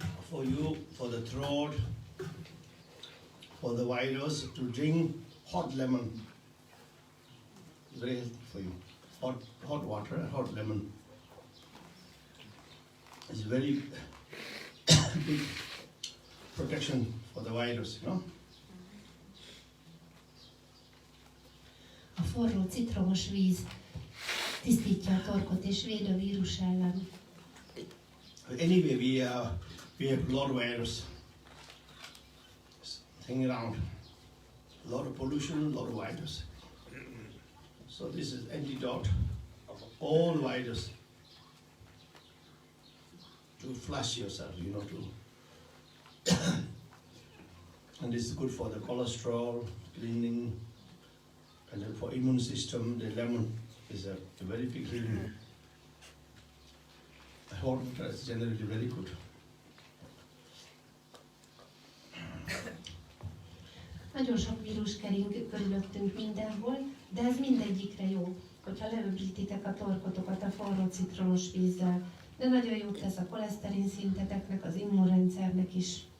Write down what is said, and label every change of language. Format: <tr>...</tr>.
<en>For you, for the throat, for the virus, to drink hot lemon. Very healthy for you. Hot water, hot lemon. It's very big protection for the virus, you know.</en> <hu>A forró citromos víz tisztítja a torkot és véd a vírus ellen.</hu> <en>Anyway, we have a lot of virus hanging around. A lot of pollution, a lot of virus. So this is antidote of all virus. To flush yourself, you know, to and this is good for the cholesterol, cleaning, and then for immune system, the lemon is a very big healing. Hot water is generally very good.</en> <hu>Nagyon sok vírus kering körülöttünk mindenhol, de ez mindegyikre jó, hogyha leöblítitek a torkotokat a forró citromos vízzel. De nagyon jót tesz a koleszterin szinteteknek, az immunrendszernek is.</hu>